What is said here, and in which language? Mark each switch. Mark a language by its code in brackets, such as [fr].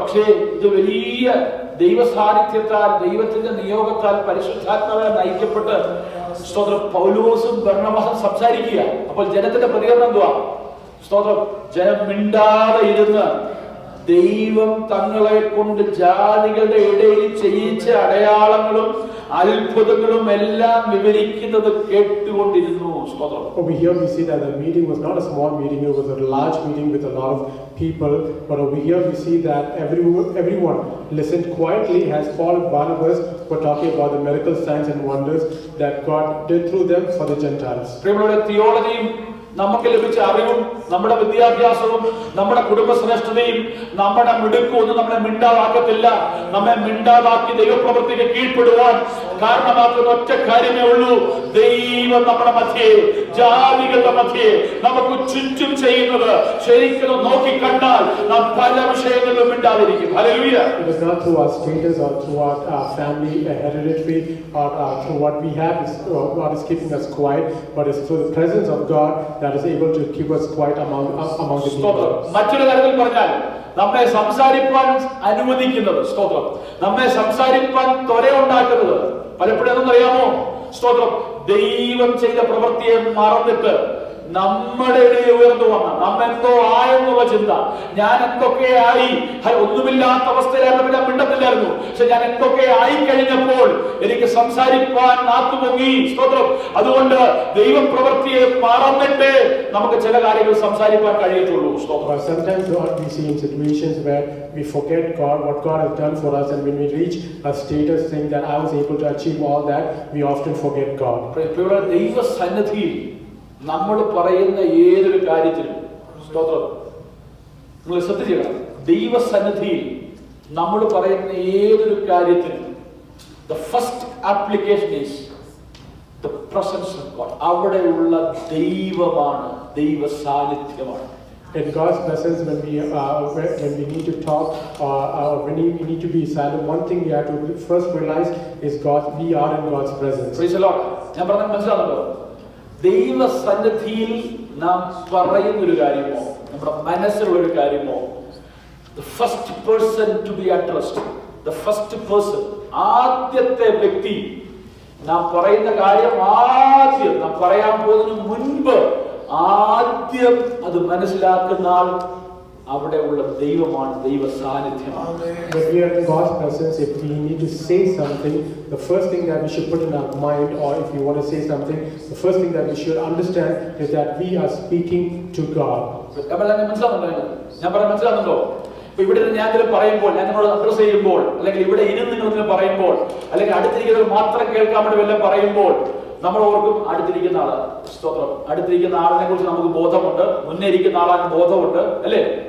[ml] പക്ഷേ ഇത് വലിയ ദൈവസാന്നിധ്യത്താൽ ദൈവത്തിന്റെ നിയോഗത്താൽ പരിശുദ്ധാത്മാവിനെ നയിക്കപ്പെട്ട് സ്തോത്രം പൗലോസും ബർണ്ണബാസും സംസാരിക്കുക. അപ്പോൾ ജനത്തിന്റെ പ്രതികരണം എന്തുവാ? സ്തോത്രം. ജനം മിണ്ടാതെ ഇരുന്ന് ദൈവം തങ്ങളെ കൊണ്ട് ജാതികളുടെ ഇടയിൽ ചെയ്യിച്ച അടയാളങ്ങളും അത്ഭുതങ്ങളും എല്ലാം വിവരിക്കുന്നത് കേട്ടുകൊണ്ടിരുന്നു. സ്തോത്രം. [en] Over here we see that the meeting was not a small meeting, it was a large meeting with a lot of people. But over here we see that everyone listened quietly as Paul and Barnabas were talking about the miracle signs and wonders that God did through them for the Gentiles. [ml] തിയോളജിയും നമുക്ക് ലഭിച്ച അറിവും നമ്മുടെ വിദ്യാഭ്യാസവും നമ്മുടെ കുടുംബശ്രേഷ്ഠതയും നമ്മുടെ മിടുക്കും ഒന്നും നമ്മളെ മിണ്ടാതാക്കത്തില്ല. നമ്മെ മിണ്ടാതാക്കി ദൈവപ്രവൃത്തിക്ക് കീഴ്പ്പെടുവാൻ കാരണമാക്കുന്ന ഒറ്റ കാര്യമേ ഉള്ളൂ. ദൈവം നമ്മുടെ മധ്യേ, ജാതികളുടെ മധ്യേ നമുക്ക് ചുറ്റും ചെയ്യുന്നത് ശരിക്കും നോക്കിക്കണ്ടാൽ നാം പല വിഷയങ്ങളിലും മിണ്ടാതിരിക്കും. Hallelujah. [en] It is not through our status or through our family hereditary or through what we have God is keeping us quiet, but it's through the presence of God that is able to keep us quiet among the people. [ml] മറ്റൊരു തരത്തിൽ പറഞ്ഞാൽ നമ്മെ സംസാരിപ്പാൻ അനുവദിക്കുന്നത്, സ്തോത്രം, നമ്മെ സംസാരിപ്പാൻ ത്വരയുണ്ടാക്കുന്നത് പലപ്പോഴും എന്തെന്നറിയാമോ? സ്തോത്രം. ദൈവം ചെയ്ത പ്രവൃത്തിയെ മറന്നിട്ട് നമ്മുടെ ഇടയിൽ ഉയർന്നു വന്ന നമ്മെന്തോ ആയെന്നുള്ള ചിന്ത, ഞാൻ എന്തൊക്കെ ആയി, ഒന്നുമില്ലാത്ത അവസ്ഥയിലായിരുന്നു, ഞാൻ മിണ്ടത്തില്ലായിരുന്നു, പക്ഷെ ഞാൻ എന്തൊക്കെ ആയി കഴിഞ്ഞപ്പോൾ എനിക്ക് സംസാരിപ്പാൻ നാക്കുപൊങ്ങി. സ്തോത്രം. അതുകൊണ്ട് ദൈവ പ്രവൃത്തിയെ മറന്നിട്ട് നമുക്ക് ചില കാര്യങ്ങൾ സംസാരിക്കാൻ കഴിയത്തുള്ളൂ. സ്തോത്രം. [en] Sometimes we see in situations where we forget God, what God has done for us, and when we reach a status saying that I was able to achieve all that, we often forget God. [ml] ദൈവ സന്നിധിയിൽ നമ്മൾ പറയുന്ന ഏതൊരു കാര്യത്തിലും, സ്തോത്രം, നിങ്ങൾ ശ്രദ്ധിക്കണം, ദൈവസന്നിധിയിൽ നമ്മൾ പറയുന്ന ഏതൊരു കാര്യത്തിലും [en] the first application is the presence of God. [ml] അവിടെയുള്ള ദൈവമാണ്, ദൈവ സാന്നിധ്യമാണ്. [en] In God's presence, when we need to talk or when we need to be silent, one thing we have to first realize is we are in God's presence. Praise the Lord. [ml] ഞാൻ പറഞ്ഞത് മനസ്സിലാകുന്നുണ്ടോ? ദൈവസന്നിധിയിൽ നാം പറയുന്നൊരു കാര്യമോ നമ്മുടെ മനസ്സിലുള്ളൊരു കാര്യമോ, [en] the first person to be addressed, the first person, [ml] ആദ്യത്തെ വ്യക്തി, നാം പറയുന്ന കാര്യം ആദ്യം നാം പറയാൻ പോകുന്നതിന് മുൻപ് ആദ്യം അത് മനസ്സിലാക്കുന്ന ആൾ അവിടെയുള്ള ദൈവമാണ്, ദൈവ സാന്നിധ്യമാണ്. [en] When we are in God's presence, if we need to say something, the first thing that we should put in our mind, or if we want to say something, the first thing that we should understand is that we are speaking to God. [ml] ഞാൻ പറയാൻ മനസ്സിലാകുന്നുണ്ടോ? ഇപ്പൊ ഇവിടെ ഞാൻ പറയുമ്പോൾ, ഞാൻ നിങ്ങളോട് address ചെയ്യുമ്പോൾ, അല്ലെങ്കിൽ ഇവിടെ ഇരുന്ന് നിങ്ങൾ പറയുമ്പോൾ, അല്ലെങ്കിൽ അടുത്തിരിക്കുന്നവർ മാത്രം കേൾക്കാൻ വേണ്ടി വല്ലതും പറയുമ്പോൾ നമ്മൾ ഓർക്കും അടുത്തിരിക്കുന്ന ആള്. സ്തോത്രം. അടുത്തിരിക്കുന്ന ആളിനെ കുറിച്ച് നമുക്ക് ബോധമുണ്ട്, മുന്നേ ഇരിക്കുന്ന ആളാണ് ബോധമുണ്ട്, അല്ലേ?